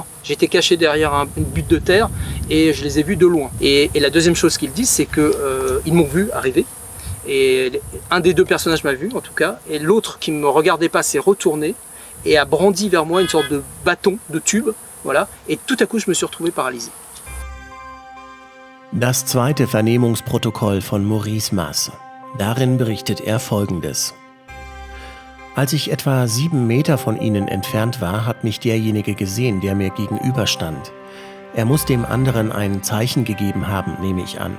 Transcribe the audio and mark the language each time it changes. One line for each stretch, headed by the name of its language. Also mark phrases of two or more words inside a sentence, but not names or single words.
French: J'étais caché derrière une butte de terre et je les ai vus de loin. Et la deuxième chose qu'ils disent, c'est qu'ils m'ont vu arriver. Et un des deux personnages m'a vu, en tout cas. Et l'autre qui ne me regardait pas s'est retourné et a brandi vers moi une sorte de bâton, de tube. Voilà. Et tout à coup, je me suis retrouvé paralysé.
German: Das zweite Vernehmungsprotokoll von Maurice Mass. Darin berichtet er Folgendes. Als ich etwa 7 Meter von ihnen entfernt war, hat mich derjenige gesehen, der mir gegenüberstand. Er muss dem anderen ein Zeichen gegeben haben, nehme ich an.